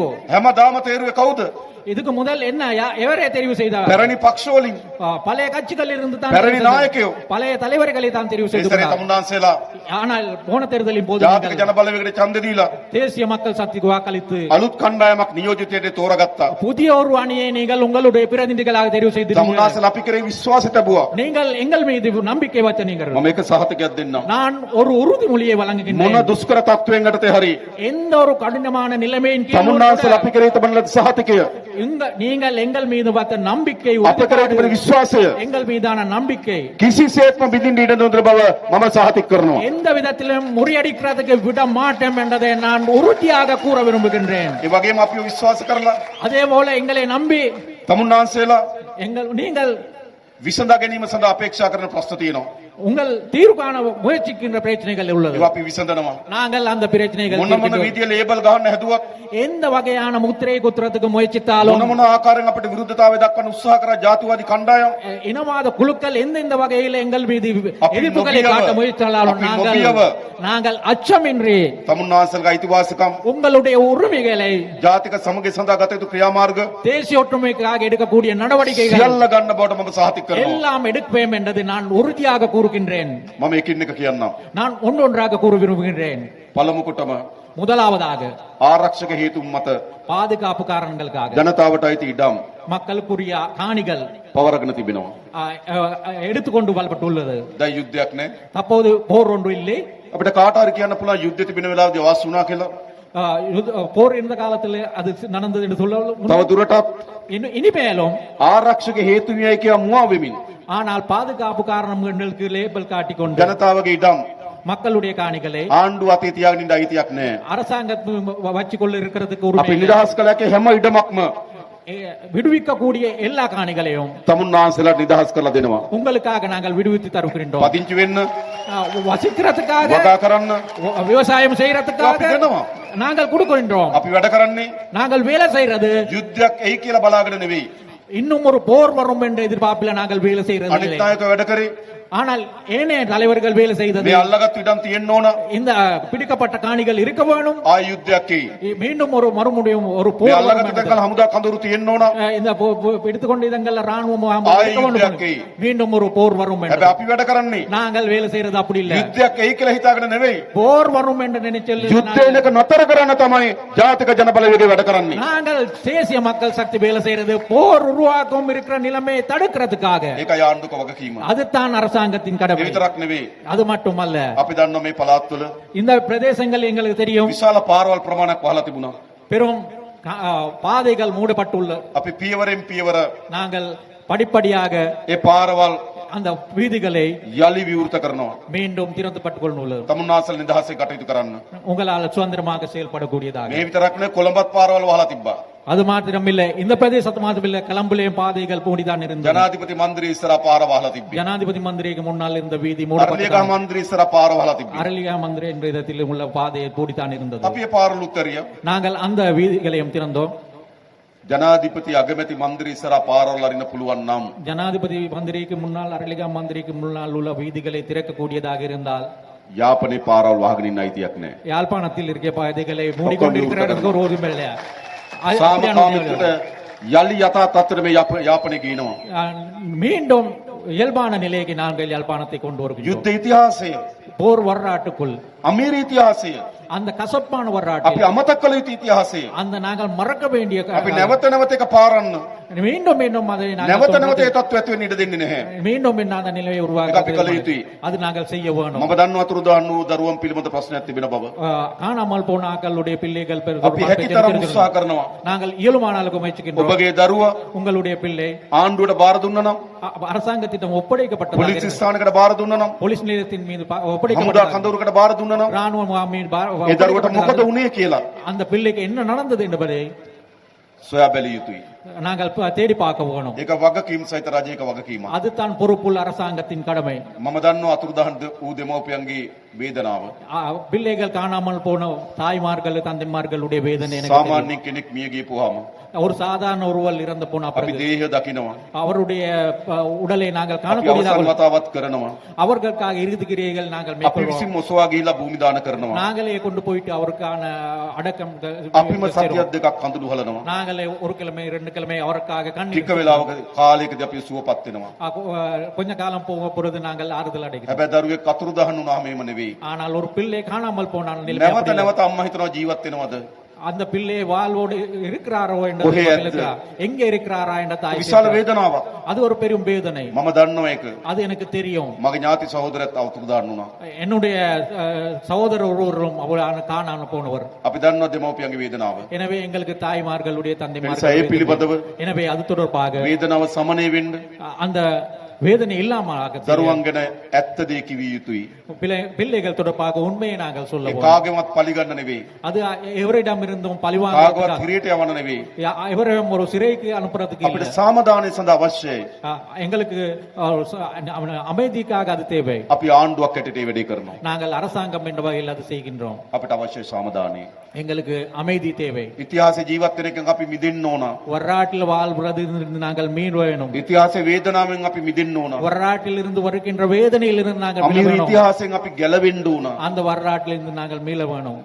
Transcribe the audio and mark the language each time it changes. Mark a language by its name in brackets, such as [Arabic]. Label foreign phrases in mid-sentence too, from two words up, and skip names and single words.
[Sinhala] හැමදාම තේරුවේ කවුද? [Tamil] இதுக்கு முதல் என்ன எவரே தெரிவு செய்தார்? [Sinhala] පැරණි පක්ෂ වලින් [Tamil] பழைய கட்சிகள் இருந்து தான் [Sinhala] පැරණි නායකයෝ. [Tamil] பழைய தலைவர்களை தான் தெரிவு [Sinhala] ඒ සැරේ [Tamil] செய்தார். [Sinhala] තමුන්නාන්සලා [Tamil] ஆனால் போன தேர்தலின் போது [Sinhala] ජාතික [Tamil] நீங்கள் [Sinhala] ජනබලවේගයට ඡන්ද දීලා [Tamil] தேசிய மக்கள் சக்திக்கு வாக்களித்து [Sinhala] අලුත් කණ්ඩායමක් නියෝජිතයට තෝරාගත්තා. [Tamil] புதிய ஒரு அணியை நீங்கள் உங்களுடைய பிரதிநிதிகளாக தெரிவு செய்தீர்கள். [Sinhala] තමුන්නාන්සලා අපි කරේ විශ්වාස තබුවා. [Tamil] நீங்கள் எங்கள் மீது நம்பிக்கை வச்ச நீங்கள். [Sinhala] මම එක සහතිකයක් දෙන්නම්. [Tamil] நான் ஒரு உறுதிமொழியை [Sinhala] මොන [Tamil] வழங்குகின்றேன். [Sinhala] දුෂ්කර තත්වයෙන් යටතේ හරි [Tamil] எந்த ஒரு கடினமான நிலைமையின் கீழ் [Sinhala] තමුන්නාන්සලා අපි කරේ තිබෙන සහතිකය [Tamil] நீங்கள் எங்கள் மீது வைத்த நம்பிக்கை [Sinhala] අප කරේ තිබෙන විශ්වාසය [Tamil] எங்கள் மீதான நம்பிக்கை [Sinhala] කිසිසේත්ම බිඳින්න ඉඩ නොදෙන බව මම සහතික කරනවා. [Tamil] எந்த விதத்திலும் முறியடிக்கிறதுக்கு விட மாட்டோம் என்பதை நான் உறுதியாக கூற விரும்புகின்றேன். [Sinhala] ඒ වගේම අපිව විශ්වාස කරලා [Tamil] அதே போல எங்களை நம்பி [Sinhala] තමුන්නාන්සලා [Tamil] நீங்கள் [Sinhala] විසඳා ගැනීම සඳහා අපේක්ෂා කරන ප්‍රශ්න තියෙනවා. [Tamil] உங்கள் தீர்வு காண முயற்சிக்கின்ற பிரச்சனைகள் உள்ளது. [Sinhala] ඒවා අපි විසඳනවා. [Tamil] நாங்கள் அந்த பிரச்சனைகள் [Sinhala] මොන මොන විදිය ලේබල් ගහන්න හැදුවත් [Tamil] எந்த வகையான முத்திரை குத்துறதுக்கு முயற்சித்தாலும் [Sinhala] මොන මොන ආකාරයෙන් අපිට විරුද්ධතාවය දක්වන්න උත්සාහ කරා ජාතිවාදී කණ්ඩායම් [Tamil] இனவாத குழுக்கள் எந்தெந்த வகையில் எங்கள் மீது [Sinhala] අපි [Tamil] எதிர்ப்புகளை [Sinhala] නොබියව, [Tamil] காட்ட முயற்சித்தாலும் [Sinhala] අපි නොබියව, [Tamil] நாங்கள் அச்சமின்றி [Sinhala] තමුන්නාන්සලගේ අයිතිවාසිකම් [Tamil] உங்களுடைய உரிமைகளை [Sinhala] ජාතික සමගිය සඳහා ගත යුතු ක්‍රියාමාර්ග [Tamil] தேசிய ஒற்றுமைக்காக எடுக்கக்கூடிய நடவடிக்கைகள் [Sinhala] සියල්ල ගන්න බවට මම සහතික කරනවා. [Tamil] எல்லாம் எடுப்பேன் என்றது நான் உறுதியாக கூறுகின்றேன். [Sinhala] මම එකින් එක කියන්නම්. [Tamil] நான் ஒன்றொன்றாக கூற விரும்புகின்றேன். [Sinhala] පළමු කොටම [Tamil] முதலாவதாக [Sinhala] ආරක්ෂක හේතුන් මත [Tamil] பாதுகாப்பு காரணங்களுக்காக [Sinhala] ජනතාවට අයිති ඉඩම් [Tamil] மக்களுக்குரிய காணிகள் [Sinhala] පවරගෙන තිබෙනවා. [Tamil] எடுத்துக்கொண்டு வரப்பட்டுள்ளது. [Sinhala] දැන් යුද්ධයක් නැහැ. [Tamil] தற்போது போர் ஒன்று இல்லை. [Sinhala] අපිට කාට හරි කියන්න පුළුවන් යුද්ධ තිබෙන වෙලාවදී වාස් වුණා කියලා. [Tamil] போர் இருந்த காலத்தில் அது நடந்தது என்று சொல்ல [Sinhala] තව දුරටත් [Tamil] இனிமேலும் [Sinhala] ආරක්ෂක හේතුන්යයි කියා මුවා වෙමින් [Tamil] ஆனால் பாதுகாப்பு காரணங்களுக்கு லேபிள் காட்டிக்கொண்டு [Sinhala] ජනතාවගේ ඉඩම් [Tamil] மக்களுடைய காணிகளை [Sinhala] ආණ්ඩුව අතේ තියාගෙන ඉන්න අයිතියක් නැහැ. [Tamil] அரசாங்கத்து வச்சுக்கொள்ள இருக்கிறதுக்கு [Sinhala] අපි [Tamil] உரிமை இல்லை. [Sinhala] නිදහස් කළාගේ හැම ඉඩමක්ම [Tamil] விடுவிக்கக்கூடிய எல்லா காணிகளையும் [Sinhala] තමුන්නාන්සලට නිදහස් කරලා දෙනවා. [Tamil] உங்களுக்காக நாங்கள் விடுவித்து தருகின்றோம். [Sinhala] පදිංචි වෙන්න, [Tamil] வசிக்கிறதுக்காக, [Sinhala] වගා කරන්න [Tamil] விவசாயம் [Sinhala] අපි [Tamil] செய்யறதுக்காக [Sinhala] දෙනවා. [Tamil] நாங்கள் கொடுக்கின்றோம். [Sinhala] අපි වැඩ කරන්නේ [Tamil] நாங்கள் வேலை செய்யறது [Sinhala] යුද්ධයක් එයි කියලා බලාගෙන නෙවෙයි. [Tamil] இன்னும் ஒரு போர் வரும் என்ற எதிர்பார்ப்பில் நாங்கள் வேலை செய்யறது [Sinhala] අනිත් [Tamil] இல்லை. [Sinhala] නායක වැඩ කරේ [Tamil] ஆனால் ஏனைய தலைவர்கள் வேலை செய்தது [Sinhala] මේ අල්ලගත් ඉඩම් තියෙන්න ඕන. [Tamil] இந்த பிடிக்கப்பட்ட காணிகள் இருக்க வேணும். [Sinhala] ආය යුද්ධයක් එයි. [Tamil] மீண்டும் ஒரு மறுபடியும் ஒரு [Sinhala] මේ [Tamil] போர் வரும் [Sinhala] අල්ලගත් [Tamil] என்று. [Sinhala] ඉඩම් හමුදා කඳුරු තියෙන්න ඕන. [Tamil] இந்த எடுத்துக்கொண்ட இடங்கள்ல ராணுவம் [Sinhala] ආය [Tamil] இருக்க வேண்டும். [Sinhala] යුද්ධයක් එයි. [Tamil] மீண்டும் ஒரு போர் வரும் என்று. [Sinhala] හැබැයි අපි වැඩ කරන්නේ [Tamil] நாங்கள் வேலை செய்யறது அப்படி இல்ல. [Sinhala] යුද්ධයක් එයි කියලා හිතාගෙන නෙවෙයි. [Tamil] போர் வரும் என்று நினைச்சல் [Sinhala] යුද්ධයක නතර කරන්න තමයි ජාතික ජනබලවේගය වැඩ කරන්නේ. [Tamil] நாங்கள் தேசிய மக்கள் சக்தி வேலை செய்யறது போர் உருவாக்கம் இருக்கிற நிலைமையை தடுக்கிறதுக்காக. [Sinhala] ඒකයි ආණ්ඩුක වගකීම. [Tamil] அதுதான் அரசாங்கத்தின் கடமை. [Sinhala] ඒ විතරක් නෙවෙයි. [Tamil] அது மட்டுமல்ல, [Sinhala] අපි දන්නවා මේ පළාත්වල [Tamil] இந்த பிரதேசங்கள் எங்களுக்கு தெரியும் [Sinhala] විශාල පාරවල් ප්‍රමාණයක් වහලා තිබුණා. [Tamil] பெரும் பாதைகள் மூடப்பட்டுள்ள. [Sinhala] අපි පියවරෙන් පියවර [Tamil] நாங்கள் படிப்படியாக [Sinhala] ඒ පාරවල් [Tamil] அந்த வீதிகளை [Sinhala] යලි විවෘත කරනවා. [Tamil] மீண்டும் திறந்துපත් கொள்ளுள்ளது. [Sinhala] තමුන්නාන්සල නිදහසේ කටයුතු කරන්න. [Tamil] உங்களால் சுதந்திரமாக செயல்படக்கூடியதாக. [Sinhala] මේ විතරක් නෙවෙයි කොළඹත් පාරවල් වහලා තිබ්බා. [Tamil] அது மாத்திரமில்லை, இந்த பிரதேசத்து மாத்திரமில்லை, கிளம்புலேயும் பாதைகள் மூடிதான் இருந்தது. [Sinhala] ජනාධිපති මන්දිරය ඉස්සරහා පාර වහලා තිබ්බේ. [Tamil] ஜனாதிபதி மந்திரிக்கு முன்னால் இருந்த வீதி [Sinhala] අරලියගහ [Tamil] மூடப்பட்டது. [Sinhala] මන්දිරය ඉස්සරහා පාර වහලා තිබ්බේ. [Tamil] அரளியா மந்திரி என்ற இடத்தில் உள்ள பாதையை மூடித்தான் இருந்தது. [Sinhala] අපි ඒ පාරවල් උත්තරිය [Tamil] நாங்கள் அந்த வீதிகளையும் திறந்தோம். [Sinhala] ජනාධිපති අගමැති මන්දිර ඉස්සරහා පාරවල් අරින්න පුළුවන් නම් [Tamil] ஜனாதிபதி மந்திரிக்கு முன்னால் அரளிகா மந்திரிக்கு முன்னால் உள்ள வீதிகளை திறக்கக்கூடியதாக இருந்தால் [Sinhala] යාපනයේ පාරවල් වහගෙන ඉන්න අයිතියක් නැහැ. [Tamil] யாழ்ப்பாணத்தில் இருக்க பாதைகளை மூடிக்கொண்டிருக்கிறார்கள் ஒரு உரிமை இல்லையா? [Sinhala] සාමකාමීත්වයට යලි යථා තත්ත්වෙට මේ යාපනයේ ගිනවා. [Tamil] மீண்டும் இயல்பான நிலைக்கு நாங்கள் யாழ்ப்பாணத்தை கொண்டு வருகிறோம். [Sinhala] යුද්ධ ඉතිහාසය, [Tamil] போர் வரலாற்றுக்குள் [Sinhala] අමීර ඉතිහාසය, [Tamil] அந்த கசப்பான [Sinhala] අපි [Tamil] வரலாற்றை [Sinhala] අමතක කළ යුතු ඉතිහාසය [Tamil] அந்த நாங்கள் மறக்க வேண்டிய [Sinhala] අපි නැවත නැවත එක පාරන්න [Tamil] மீண்டும் மீண்டும் அதை நாங்கள் [Sinhala] නැවත නැවත ඒ තත්ත්වයට ඇති වෙන්න ඉඩ දෙන්නේ නැහැ. [Tamil] மீண்டும் மீண்டும் அந்த நிலையை உருவாக்க [Sinhala] අපි කළ යුතුයි. [Tamil] அது நாங்கள் செய்ய வேணும். [Sinhala] මම දන්නවා අතුරුදහන් වූ දරුවන් පිළිබඳ ප්‍රශ්නයක් තිබෙන බව. [Tamil] காணாமல் போன ஆக்களுடைய பிள்ளைகள் [Sinhala] අපි හැකිතරම් උත්සාහ කරනවා. [Tamil] நாங்கள் இயலுமான அளவுக்கு முயற்சிக்கின்றோம். [Sinhala] ඔබගේ දරුවා [Tamil] உங்களுடைய பிள்ளை [Sinhala] ආණ්ඩුවට බාර දුන්නා නම්, [Tamil] அரசாங்கத்திடம் ஒப்படைக்கப்பட்டதாக [Sinhala] පොලිස් ස්ථානයකට බාර දුන්නා නම්, [Tamil] போலீஸ் நிலையத்தின் மீது [Sinhala] හමුදා [Tamil] ஒப்படைக்கப்பட்டதாக [Sinhala] කඳවුරකට බාර දුන්නා නම් [Tamil] ராணுவ மீது [Sinhala] ඒ දරුවට මොකද උනේ කියලා [Tamil] அந்த பிள்ளைக்கு என்ன நடந்தது என்பதை [Sinhala] සොයා බැලිය යුතුයි. [Tamil] நாங்கள் தேடி பார்க்க வேணும். [Sinhala] ඒක වගකීම් සහිත රජයක වගකීමක්. [Tamil] அதுதான் பொறுப்புள்ள அரசாங்கத்தின் கடமை. [Sinhala] මම දන්නවා අතුරුදහන් වූ දෙමව්පියන්ගේ වේදනාව. [Tamil] பிள்ளைகள் காணாமல் போன தாய்மார்கள் தந்தைமார்களுடைய வேதனை எனக்கு தெரியும். [Sinhala] සාමාන්‍ය කෙනෙක් මිය ගියපුවාම [Tamil] ஒரு சாதாரண ஒருவர் இறந்து போன [Sinhala] අපි [Tamil] பிறகு [Sinhala] දේහය දකිනවා. [Tamil] அவருடைய உடலை நாங்கள் [Sinhala] අපි [Tamil] காணக்கூடியதாக [Sinhala] අවසන් වතාවත් කරනවා. [Tamil] அவர்களுக்காக இறுதி கிரியைகள் நாங்கள் [Sinhala] අපි [Tamil] மேற்கொள்வோம். [Sinhala] විසින් ඔසවා ගිහිලා භූමි දාන කරනවා. [Tamil] நாங்களே கொண்டு போயிட்டு அவருக்கான அடக்கம் [Sinhala] අපිම සතියක් දෙකක් කඳුළු හලනවා. [Tamil] நாங்களே ஒரு கிழமை 2 கிழமை அவருக்காக [Sinhala] ටික [Tamil] கண்ணீர் [Sinhala] වෙලාවක කාලයකදී අපි සුවපත් වෙනවා. [Tamil] கொஞ்ச காலம் போக பொழுது நாங்கள் ஆறுதல் அடைகிறோம். [Sinhala] හැබැයි දරුවෙක් අතුරුදහන් වුණාම එහෙම නෙවෙයි. [Tamil] ஆனால் ஒரு பிள்ளை காணாமல் போனால் நிலைமை [Sinhala] නැවත [Tamil] அப்படி இல்லை. [Sinhala] නැවත අම්මා හිතනවා ජීවත් වෙනවද? [Tamil] அந்த பிள்ளை வாழ்வோடு இருக்கிறாரோ என்ற ஒரே மகளுக்கு எங்க இருக்கிறாரா என்ற தாய் [Sinhala] විශාල [Tamil] கேட்கிறார். [Sinhala] වේදනාවක්. [Tamil] அது ஒரு பெரும் வேதனை. [Sinhala] මම දන්නවා ඒක. [Tamil] அது எனக்கு தெரியும். [Sinhala] මගේ ඥාති සහෝදරයත් අතුරුදහන් වුණා. [Tamil] என்னுடைய சகோதரர் ஒருவரும் அவரான காணாமல் போனவர். [Sinhala] අපි දන්නවා දෙමව්පියන්ගේ වේදනාව. [Tamil] எனவே எங்களுக்கு தாய்மார்களுடைய [Sinhala] ඒ නිසා ඒ [Tamil] தந்தைமார்கள் [Sinhala] පිළිබඳව [Tamil] எனவே அது தொடர்பாக [Sinhala] වේදනාව සමනය වෙන්න [Tamil] அந்த வேதனை இல்லாமல் [Sinhala] දරුවන් ගැන ඇත්ත දේ කිවිය යුතුයි. [Tamil] பிள்ளைகள் தொடர்பாக உண்மையை நாங்கள் [Sinhala] ඒ [Tamil] சொல்லுவோம். [Sinhala] කාගෙවත් පලිගන්න නෙවෙයි. [Tamil] அது எவரிடம் இருந்தும் பழிவாங்க [Sinhala] කාගවත් හිරේට යවන්න නෙවෙයි. [Tamil] எவரையும் ஒரு சிறைக்கு அனுப்புறதுக்கு [Sinhala] අපිට [Tamil] இல்லை. [Sinhala] සාමදානය සඳහා අවශ්‍යයි. [Tamil] எங்களுக்கு அமைதிக்காக அது தேவை. [Sinhala] අපි ආණ්ඩුවක් හැටියට ඒ වැඩේ කරනවා. [Tamil] நாங்கள் அரசாங்கம் என்ற வகையில் அது செய்கின்றோம். [Sinhala] අපිට අවශ්‍ය සාමදානය. [Tamil] எங்களுக்கு அமைதி தேவை. [Sinhala] ඉතිහාසයේ ජීවත් වෙන එකෙන් අපි මිදෙන්න ඕන. [Tamil] வரலாற்றில் வாழ்வது நாங்கள் மீள் வேணும். [Sinhala] ඉතිහාසයේ වේදනාවෙන් අපි මිදෙන්න ඕන. [Tamil] வரலாற்றில் இருந்து வருகின்ற வேதனையில் இருந்து நாங்கள் மீள [Sinhala] අමීර [Tamil] வேணும். [Sinhala] ඉතිහාසයෙන් අපි ගැලවෙන්න ඕන. [Tamil] அந்த வரலாற்றில் இருந்து நாங்கள் மீள வேணும்.